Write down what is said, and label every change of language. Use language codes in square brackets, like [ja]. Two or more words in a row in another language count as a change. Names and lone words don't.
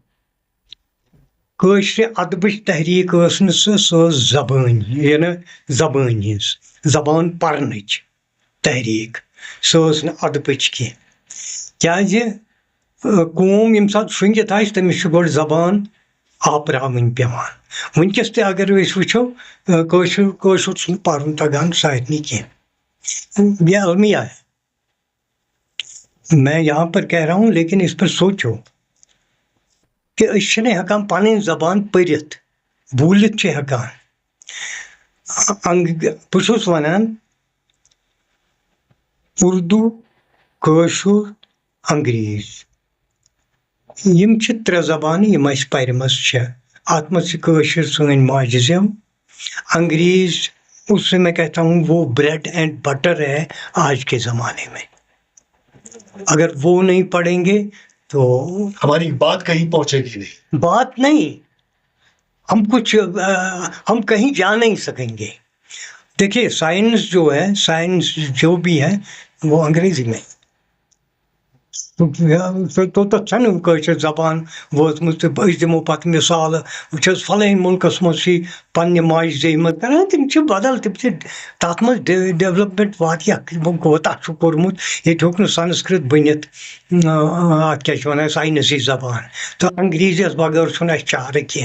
[ks] کٲشرِ ادبٕچ تحریک ٲس نہٕ سۄ ٲس زبٲنۍ, یعنی زبٲنۍ ہِنٛز, زبان پرنٕچ تحریک, سۄ ٲس نہٕ ادبٕچ کینٛہہ. کیٛازِ قوم ییٚمہِ ساتہٕ شۄنٛگِتھ آسہِ تٔمِس چھُ گۄڈٕ زبان آپرا ون پیوان ونکس تہ اگر أسۍ وٕچھو کٲشُر چھُنہٕ پَرُن تگان سارنٕے کینٛہہ یہ المیہ ہے. [ur] میں یہاں پر کہہ رہا ہوں لیکن اس پر سوچو کہ [ks] أسۍ چھِنہٕ ہٮ۪کان پنٕنۍ زبان پٔرِتھ بوٗلِتھ چھِ ہٮ۪کان. بہٕ چھُس وَنان اُردو کٲشُر انگریز یِم چھِ ترٛےٚ زبانہٕ یِم اَسہِ پَرِمَژٕ چھےٚ. اَتھ منٛز چھِ کٲشِر سٲنۍ ماجہِ زٮ۪و, [ur] انگریز اس سے میں کہتا ہوں وہ [en] bread and butter [ur] ہے آج کے زمانے میں. اگر وہ نہیں پڑھیں گے تو ہماری بات کہیں پہنچے گی نہیں. بات نہیں, ہم کہیں جا نہیں سکیں گے. دیکھیے سائنس جو ہے, سائنس جو بھی ہے وہ انگریزی میں [ks] توٚتَتھ چھَنہٕ کٲشِر زبان وٲژمٕژ تہٕ أسۍ دِمو پَتہٕ مِثالہٕ وٕچھ حظ فَلٲنۍ مُلکَس منٛز چھِ پنٛنہِ ماجہِ زیٚیہِ منٛز کَران تِم چھِ بدل تِم چھِ تَتھ منٛز ڈیولَپمٮ۪نٛٹ واریاہ کوتاہ چھُ کوٚرمُت. ییٚتہِ ہیوٚک نہٕ سنسکرت بٔنِتھ اَتھ کیٛاہ چھِ وَنان ساینسی زبان تہٕ انگریٖزیَس بغٲر چھُنہٕ اَسہِ چارٕ کینٛہہ.